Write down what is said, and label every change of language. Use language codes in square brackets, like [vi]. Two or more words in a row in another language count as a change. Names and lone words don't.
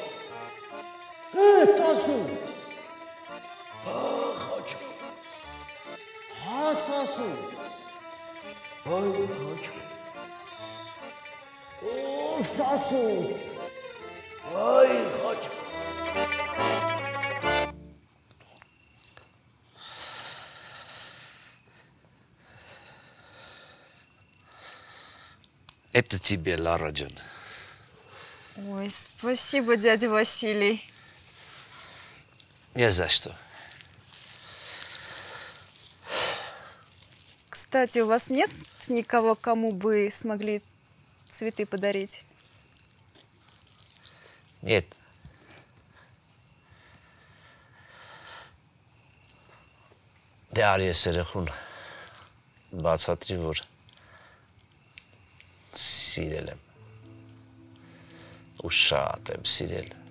[hy] Սասու! Հաչո։ Հա, սասու! Այ հաչո։ Ով սասու! Այ հաչո։ [ru] Это тебе, Лара Джон. Ой, спасибо, дядя Василий. Не за что. Кстати, у вас нет никого, кому бы смогли цветы подарить? Нет. [hy] Դե արի ես երեխուն բացատրի, որ սիրել եմ ու շատ եմ սիրել։